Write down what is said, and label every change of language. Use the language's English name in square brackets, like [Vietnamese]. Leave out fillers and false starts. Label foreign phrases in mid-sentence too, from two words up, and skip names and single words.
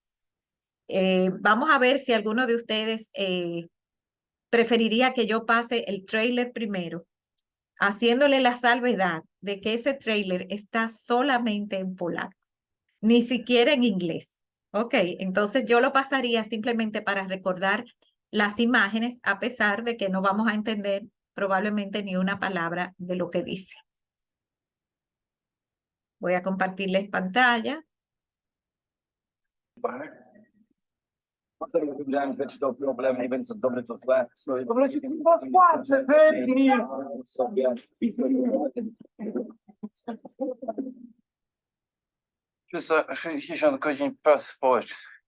[Spanish] Vamos a ver si alguno de ustedes preferiría que yo pase el trailer primero, haciéndole la salvedad de que ese trailer está solamente en polaco, ni siquiera en inglés. Ok, entonces yo lo pasaría simplemente para recordar las imágenes, a pesar de que no vamos a entender probablemente ni una palabra de lo que dice. Voy a compartirles pantalla. [Polish] Wiedziałem, że to problem, nie wiem co dobre, co złe. W ogóle ci chyba płacę, wytnij sobie. Przez 60 godzin prac społecznych.